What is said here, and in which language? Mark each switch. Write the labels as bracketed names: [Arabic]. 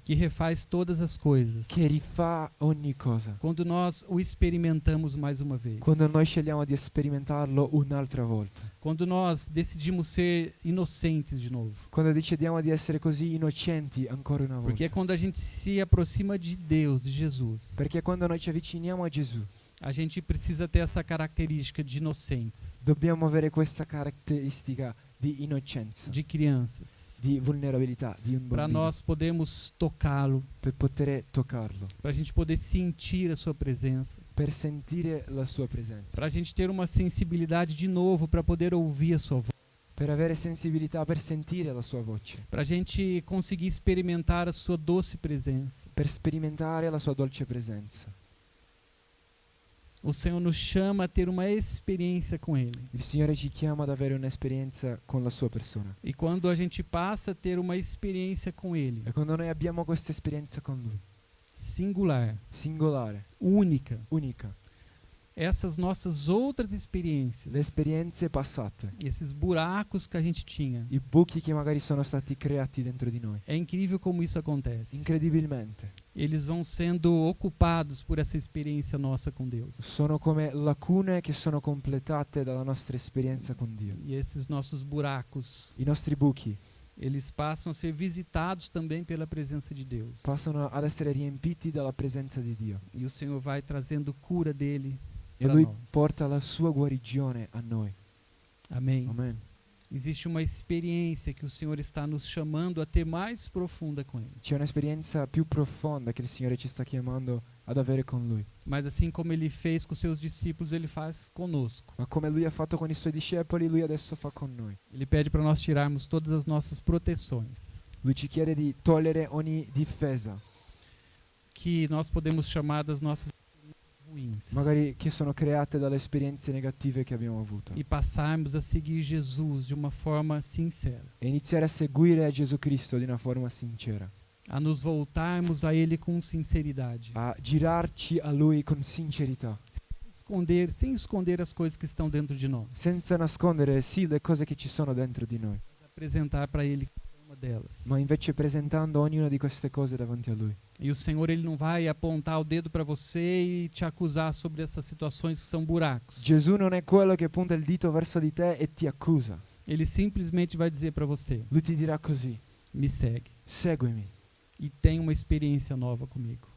[Portuguese] que refaz todas as coisas. [Italian] che rifà ogni cosa. [Portuguese] Quando nós o experimentamos mais uma vez. [Italian] Quando noi scegliamo di sperimentarlo un'altra volta. [Portuguese] Quando nós decidimos ser inocentes de novo. [Italian] Quando decidiamo di essere così innocenti ancora una volta. [Portuguese] Porque é quando a gente se aproxima de Deus, de Jesus. [Italian] Perché quando noi ci avviciniamo a Gesù, [Portuguese] A gente precisa ter essa característica de inocentes, [Italian] dobbiamo avere questa caratteristica di innocenza, [Portuguese] de crianças, [Italian] di vulnerabilità, di un [Portuguese] para [Italian] bambino, [Portuguese] nós podermos tocá-lo, [Italian] per poter toccarlo, [Portuguese] para a gente poder sentir a sua presença, [Italian] per sentire la sua presenza, [Portuguese] para a gente ter uma sensibilidade de novo para poder ouvir a sua voz, [Italian] per avere sensibilità, per sentire la sua voce, [Portuguese] para a gente conseguir experimentar a sua doce presença. [Italian] per sperimentare la sua dolce presenza. [Portuguese] O Senhor nos chama a ter uma experiência com Ele. [Italian] Il Signore ci chiama ad avere un'esperienza con la sua persona. [Portuguese] E quando a gente passa a ter uma experiência com Ele, [Italian] E quando noi abbiamo questa esperienza con Lui, [Portuguese] singular, [Italian] singolare, [Portuguese] única, [Italian] unica, [Portuguese] essas nossas outras [Italian] le [Portuguese] experiências, [Italian] esperienze passate, [Portuguese] esses buracos que a gente tinha, [Italian] i buchi che magari sono stati creati dentro di noi, [Portuguese] é incrível como isso acontece. [Italian] incredibilmente, [Portuguese] Eles vão sendo ocupados por essa experiência nossa com Deus. [Italian] sono come lacune che sono completate dalla nostra esperienza con Dio. [Portuguese] E esses nossos buracos, [Italian] I nostri buchi [Portuguese] eles passam a ser visitados também pela presença de Deus. [Italian] passano ad essere riempiti dalla presenza di Dio [Portuguese] E o Senhor vai trazendo cura dele [Italian] e [Portuguese] para [Italian] Lui [Portuguese] nós. [Italian] porta la sua guarigione a noi. [Portuguese] Amém. [Italian] Amen. [Portuguese] Existe uma experiência que o Senhor está nos chamando a ter mais profunda com Ele. [Italian] C'è un'esperienza più profonda che il Signore ci sta chiamando ad avere con Lui. [Portuguese] Mas assim como Ele fez com seus discípulos, Ele faz conosco. [Italian] Ma come Lui ha fatto con i Suoi discepoli, Lui adesso fa con noi. [Portuguese] Ele pede para nós tirarmos todas as nossas proteções, [Italian] Lui ci chiede di togliere ogni difesa, [Portuguese] que nós podemos chamar das nossas ruins, [Italian] magari che sono create dalle esperienze negative che abbiamo avuto, [Portuguese] e passarmos a seguir Jesus de uma forma sincera, [Italian] e iniziare a seguire Gesù Cristo di una forma sincera, [Portuguese] a nos voltarmos a Ele com sinceridade, [Italian] a girarci a Lui con sincerità, [Portuguese] sem esconder as coisas que estão dentro de nós, [Italian] senza nascondere sì le cose che ci sono dentro di noi, [Portuguese] apresentar para Ele cada uma delas. [Italian] ma invece presentando ognuna di queste cose davanti a Lui. [Portuguese] E o Senhor, Ele não vai apontar o dedo para você e te acusar sobre essas situações que são buracos. [Italian] Gesù non è quello che punta il dito verso di te e ti accusa. [Portuguese] Ele simplesmente vai dizer para você: [Italian] Lui ti dirà così: [Portuguese] me segue [Italian] seguimi [Portuguese] e tem uma experiência nova comigo.